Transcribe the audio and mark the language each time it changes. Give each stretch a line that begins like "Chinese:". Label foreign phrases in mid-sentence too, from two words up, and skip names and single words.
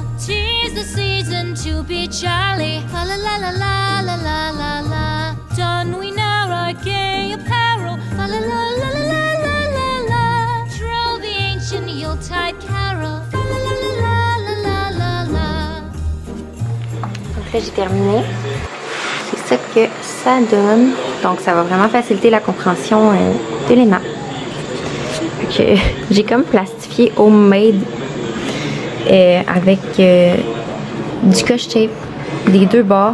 English: 'Tis the season to be jolly, fa la la la la la la la la. Don we now our gay apparel, fa la la la la la la la. Troll the ancient Yuletide carol, fa la la la la la la la.
French: Donc là j'ai terminé. C'est ça que ça donne. Donc ça va vraiment faciliter la compréhension de Léna. J'ai comme plastifié homemade avec du
English: scotch tape
French: des 2 bords.